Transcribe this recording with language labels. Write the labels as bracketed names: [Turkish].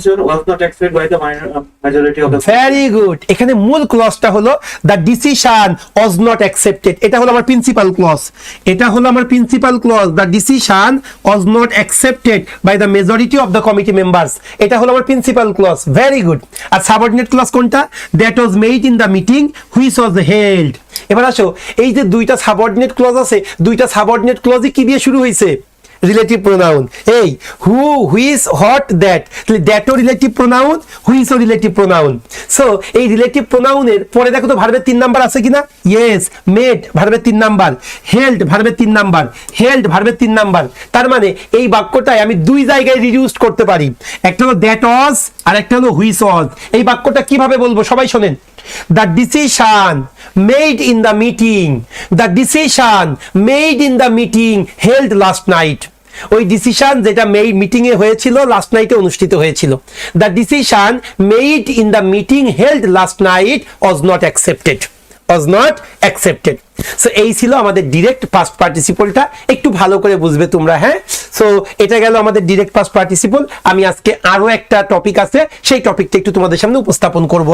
[English] was not accepted by the majority of the very good. [Bangla] এখানে মূল ক্লজটা হলো [English] the decision was not accepted, [Bangla] এটা হলো আমার প্রিন্সিপাল ক্লজ, এটা হলো আমার principal clause. [English] the decision was not accepted by the majority of the committee members, [Bangla] এটা হলো আমার প্রিন্সিপাল ক্লজ। [English] Very good. [Bangla] আর সাবঅর্ডিনেট ক্লজ কোনটা? [English] That was made in the meeting which was held. [Bangla] এবার আসো, এই যে দুইটা সাবঅর্ডিনেট ক্লজ আছে, দুইটা সাবঅর্ডিনেট ক্লজই কি দিয়ে শুরু হয়েছে? Relative pronoun. এই [English] who, which, what, that, [Bangla] দ্যাটও relative pronoun, হুইচও relative pronoun. So এই রিলেটিভ প্রোনাউনের পরে দেখো তো ভার্বের 3 নাম্বার আছে কিনা? ইয়েস। মেড ভার্বের 3 নাম্বার, হেল্ড ভার্বের 3 নাম্বার, হেল্ড ভার্বের 3 নাম্বার। তার মানে এই বাক্যটাই আমি দুই জায়গায় রিডিউস করতে পারি, একটা হলো [English] that was [Bangla] আর একটা হলো [English] Which was. [Bangla] এই বাক্যটা কিভাবে বলবো সবাই শোনেন। [English] The decision made in the meeting, the decision made in the meeting held last night, [Bangla] ওই ডিসিশন যেটা মিটিং এ হয়েছিল, লাস্ট নাইটে অনুষ্ঠিত হয়েছিল। [English] The decision made in the meeting held last night was not accepted, was not accepted. [Bangla] So এই ছিল আমাদের direct past পার্টিসিপলটা, একটু ভালো করে বুঝবে তোমরা। হ্যাঁ, সো এটা গেল আমাদের ডিরেক্ট পাস্ট পার্টিসিপল। আমি আজকে আরো একটা টপিক আছে, সেই টপিকটা একটু তোমাদের সামনে উপস্থাপন করব।